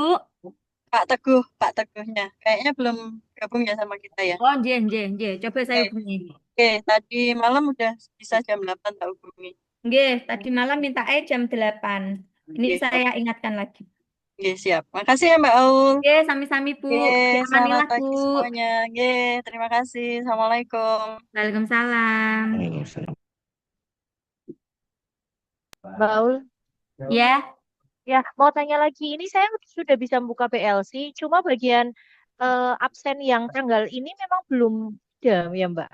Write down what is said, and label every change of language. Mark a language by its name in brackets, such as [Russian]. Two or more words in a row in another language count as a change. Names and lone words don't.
[Indonesian] Pak Teguhnya. Kayaknya belum gabung ya sama kita ya. Oh, nggih. Coba saya hubungi. Oke, tadi malam udah bisa jam 8 tak hubungi. Nggih, tadi malam minta jam 8. Ini Oke, saya ingatkan lagi. Oke, siap. Makasih ya Mbak Aul. Oke, [Javanese] sami-sami, Bu. [Indonesian] Oke, selamat Amanilah, Bu. pagi semuanya. Oke, terima kasih. Assalamualaikum. Waalaikumsalam. Mbak Aul, Ya, ya mau tanya lagi. Ini saya sudah bisa buka PLC, cuma bagian absen yang tanggal ini memang belum ada ya Mbak.